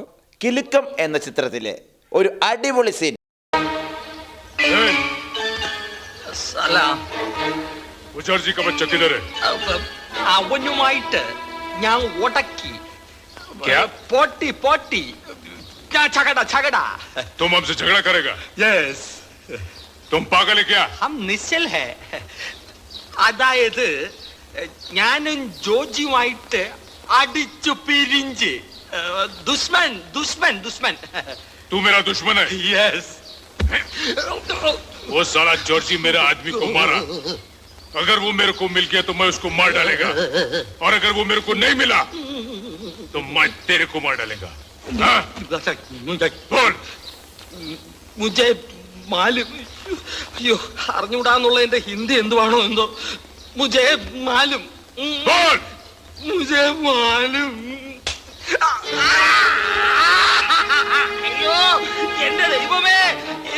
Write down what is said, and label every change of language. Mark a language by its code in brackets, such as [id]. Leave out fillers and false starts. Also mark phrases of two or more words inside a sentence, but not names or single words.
[ml] കിലുക്കം എന്ന ചിത്രത്തിലെ ഒരു അടിപൊളി സീൻ. അവനുമായിട്ട് ഞാൻ ഉടക്കി. [hi] പോട്ടി झगड़ा तुम हमसे झगड़ा करेगा? [en] यस. [hi] तुम पागल है क्या? हम निश्चल है. [ml] അതായത് ഞാനും ജോജിയുമായിട്ട് അടിച്ചു പിരിഞ്ച്. ദുഷ്മൻ. [hi] तू मेरा दुश्मन है? [en] यस. [hi] वो साला जॉर्जी मेरा आदमी को मारा. अगर वो मेरे को मिल गया तो मैं उसको मार डालेगा, और अगर वो मेरे को नहीं मिला तो मैं तेरे को मार डालेगा. मुझे मालूम. [ml] അയ്യോ, അറിഞ്ഞൂടാന്നുള്ളതിന്റെ ഹിന്ദി എന്തുവാണോ എന്തോ. [hi] मुझे मालूम। मुझे मालूम. [ml] അയ്യോ, എന്റെ ദൈവമേ,